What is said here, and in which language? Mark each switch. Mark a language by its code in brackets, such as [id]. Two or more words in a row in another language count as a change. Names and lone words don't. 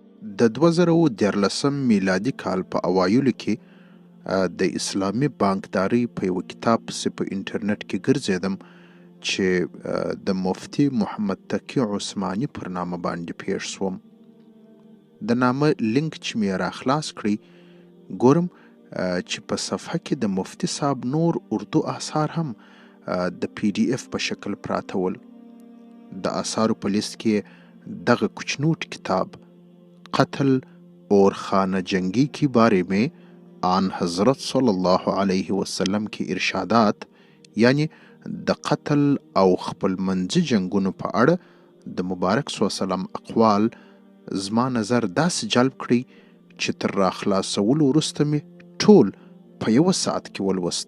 [ps] د 2013 میلادي کال په اوایلو کې د اسلامي بانکدارۍ په یوه کتاب پسې په انټرنیټ کې ګرځېدم چې د مفتي محمد تقي عثماني پر نامه باندې پیښ شوم. د نامه لینک چې مې راخلاص کړی ګورم چې په صفحه کې د مفتي صاحب نور اردو آثار هم د پی ډي اف په شکل پراته ول. د آثارو په لیست کې دغه کوچنوټ کتاب قتل اور خانه جنگی کی بارے میں آن حضرت [ar] صلی الله علیه وسلم [ps] کی ارشادات، یعنی د قتل او خپل منځي جنگونو په اړه د مبارک صلی الله علیه وسلم اقوال زما نظر داسې جلب کړي چې تر راخلاصولو وروسته مې ټول په یوه ساعت کې ولوست.